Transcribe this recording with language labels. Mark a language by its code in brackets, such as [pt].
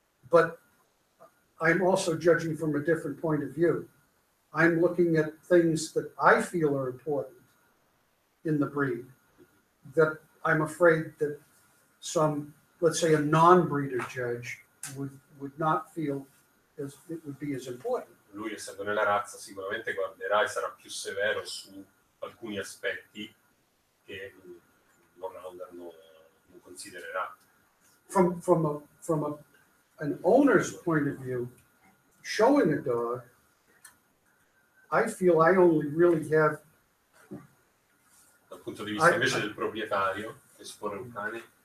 [en] But I'm also judging from a different point of view. I'm looking at things that I feel are important in the breed that I'm afraid that some, let's say, a non-breeder judge would not feel as it would be as important. [it] Lui, essendo nella razza, sicuramente guarderà e sarà più severo su alcuni aspetti che l'all-rounder non considererà. [en] From an owner's point of view, showing a dog, I feel I only really have. [it] Dal punto di vista invece del proprietario, esporre un cane.